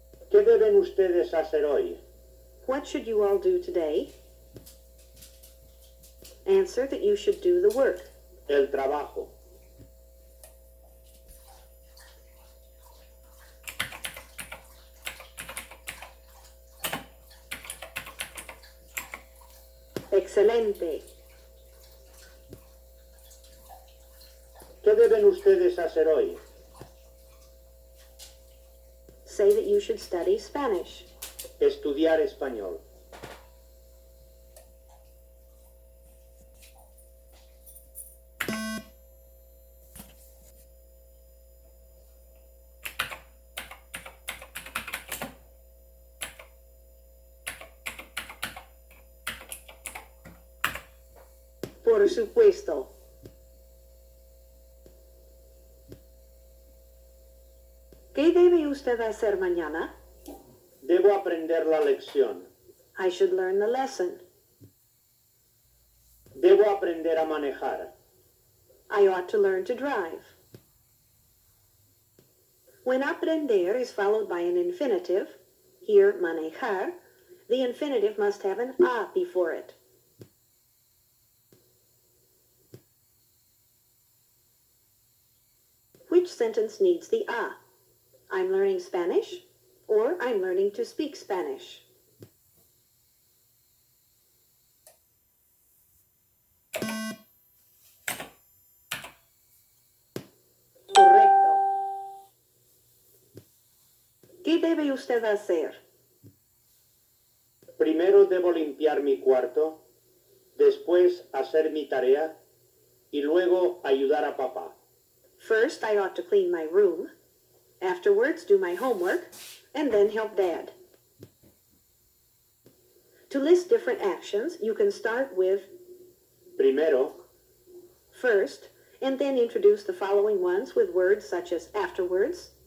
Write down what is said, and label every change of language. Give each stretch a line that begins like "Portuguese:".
Spanish: ¿Qué deben ustedes hacer hoy?
English: What should you all do today? Answer that you should do the work.
Spanish: El trabajo. Excelente. ¿Qué deben ustedes hacer hoy?
English: Say that you should study Spanish.
Spanish: Estudiar español. Por supuesto. ¿Qué debe usted hacer mañana? Debo aprender la lección.
English: I should learn the lesson.
Spanish: Debo aprender a manejar.
English: I ought to learn to drive. When aprender is followed by an infinitive, here manejar, the infinitive must have an a before it. Which sentence needs the a? I'm learning Spanish, or I'm learning to speak Spanish.
Spanish: Correcto. ¿Qué debe usted hacer? Primero debo limpiar mi cuarto, después hacer mi tarea y luego ayudar a papá.
English: First, I ought to clean my room. Afterwards, do my homework, and then help Dad. To list different actions, you can start with
Spanish: Primero,
English: first, and then introduce the following ones with words such as afterwards,